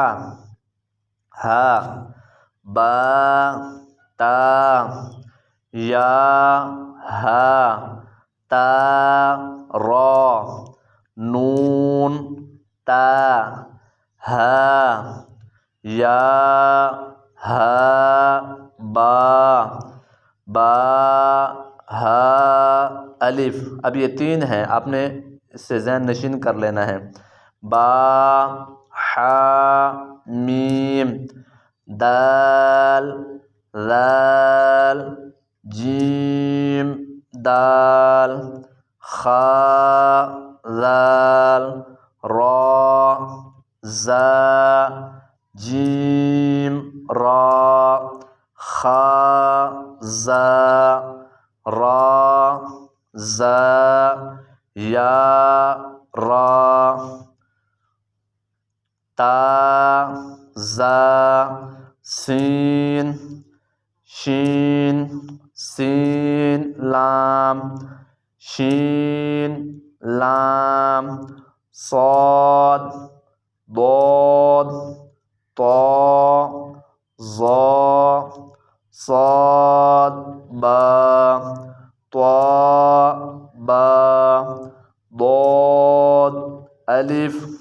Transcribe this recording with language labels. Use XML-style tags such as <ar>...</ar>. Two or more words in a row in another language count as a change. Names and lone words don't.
<ur>با، تا، یا، تا، را، نون، تا، یا، با، با، الف۔ اب یہ تین ہیں، آپ نے اس سے ذہن نشین کر لینا ہے۔ با، ح، میم، دال، ذال، جیم، دال، خا، ذال، را، زا، جیم، را، خا، زا، را، زا، یا، را، تا، زا، سین، شین، سین، لام، شین، لام، صاد، ضاد، طا، ظا، صاد، با، طا، با، ضاد، الف،</ur>